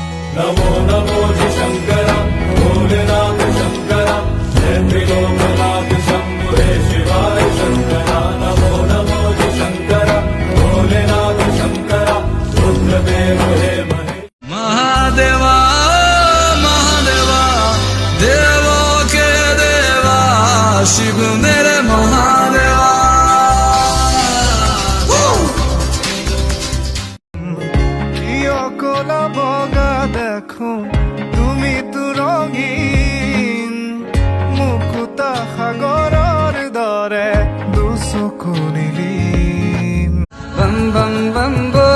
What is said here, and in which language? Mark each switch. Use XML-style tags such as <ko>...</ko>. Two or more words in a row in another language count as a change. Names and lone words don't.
<hi>नमो नमो जी शंकरा भोलेनाथ शंकरा जय त्रिलोकनाथ शंभुरे शिवाय शंकरा नमो नमो जी शंकरा भोलेनाथ शंकरा रुद्रदेव हे महे महादेवा महादेवा देवो के देवा शिव मेरे महादेवा</hi> <as>কোলা বগা দেখো তুমি তো রঙিন মুকুতা সাগৰৰ দৰে দুচকু নীলিম বম বম বম</as>